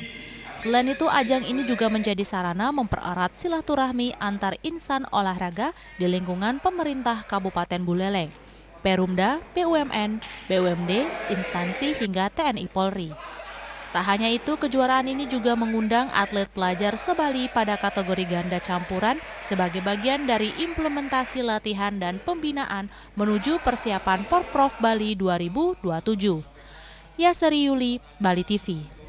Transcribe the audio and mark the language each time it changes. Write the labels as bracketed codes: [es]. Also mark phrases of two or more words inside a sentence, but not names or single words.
[id] Selain itu, ajang ini juga menjadi sarana mempererat silaturahmi antar insan olahraga di lingkungan pemerintah Kabupaten Buleleng, Perumda, BUMN, BUMD, instansi hingga TNI Polri. Tak hanya itu, kejuaraan ini juga mengundang atlet pelajar se-Bali pada kategori ganda campuran sebagai bagian dari implementasi latihan dan pembinaan menuju persiapan Porprov Bali 2027. Yaseri Yuli, Bali TV.